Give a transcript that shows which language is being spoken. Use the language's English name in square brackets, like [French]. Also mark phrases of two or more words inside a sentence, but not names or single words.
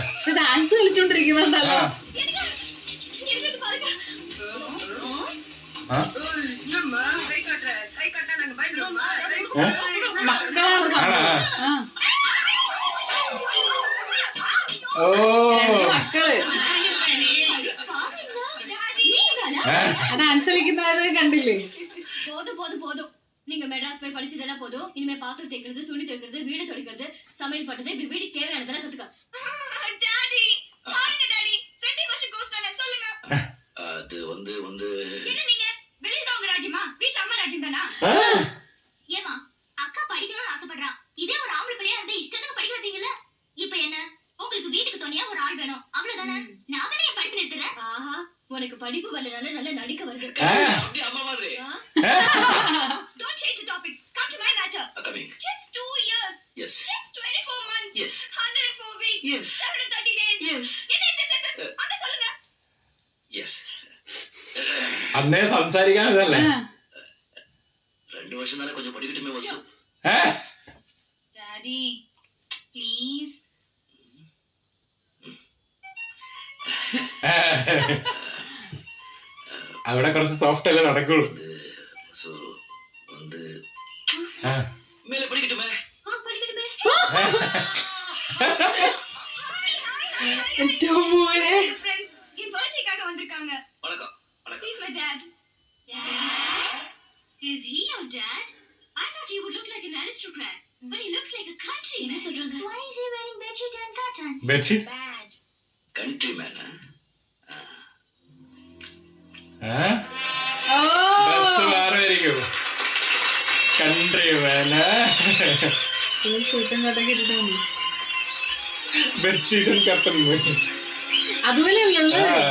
[Malayalam] ഡാൻസ് കളിച്ചോണ്ടിരിക്കുന്നുണ്ടല്ലോ. മക്കള് ഡാൻസ് കളിക്കുന്നത് കണ്ടില്ലേ? [Tamil] போதும் நீங்க மெட்ராஸ் போய் படிச்சதெல்லாம் போதும். இனிமே பாத்திரம் தேய்க்கிறது, துணி துவைக்கிறது, வீடு துடைக்கிறது, சமையல் பண்றது, இப்படி வீட்டுக்கு தேவையானதெல்லாம் கத்துக்க. டாடி பாருங்க டாடி, 2 வருஷம் கோர்ஸ் தானே, சொல்லுங்க. அது வந்து என்ன நீங்க வெளிய தான் உங்க ராஜ்யமா, வீட்ல அம்மா ராஜ்யம் தானா? ஏமா அக்கா படிக்கணும்னு ஆசைப்படுறா, இதே ஒரு ஆம்பளை பிள்ளையா இருந்தா இஷ்டத்துக்கு படிக்க வைப்பீங்கல்ல. இப்போ என்ன, உங்களுக்கு வீட்டுக்கு துணையா ஒரு ஆள் வேணும், அவ்வளவுதானே? நான் தானே படிப்பு நிறுத்துறேன். ஆஹா, உனக்கு படிப்பு வரலனால நல்ல நடிக்க வருது. அப்படி அம்மா மாதிரி. [English] Don't change the topic. Come to my matter. Coming. Just 2 years. Yes. Just 24 months. Yes. 104 weeks. Yes. 730 days. Yes. [Tamil] அங்க சொல்லுங்க. [English] Yes. [Malayalam] അന്നേ സംസാരിക്കാൻ ഇതല്ലേ? [Tamil] 2 வருஷம் தானே கொஞ்சம் படிக்கட்டுமே வசு. [English] daddy please. [Malayalam] അവിടെ കുറച്ച് സോഫ്റ്റ് അല്ലേ നടക്കുള്ളൂ. [Tamil] சோ வந்து மேல படிக்கட்டுமே. படிக்கட்டுமே. டோமோரே ஃப்ரெண்ட்ஸ் என் பர்த்டேக்காக வந்திருக்காங்க. வணக்கம். வணக்கம். [English] He's my dad. Dad? Is he your dad? I thought he would look like an aristocrat, but he looks like a country. [Tamil] என்ன சொல்றாங்க? [English] Why is he wearing bedsheet and cotton? [Malayalam] ബെഡ്ഷീറ്റ് [English] Bad. country mana? [Malayalam] ഡ്രസ് മാറുമായിരിക്കും. [English] country mena [Malayalam] സൂട്ടും കോട്ടൊക്കെ ഇട്ടിട്ടുണ്ട്. ബെഡ്ഷീറ്റും കത്തുന്നു അതുപോലെയല്ലേ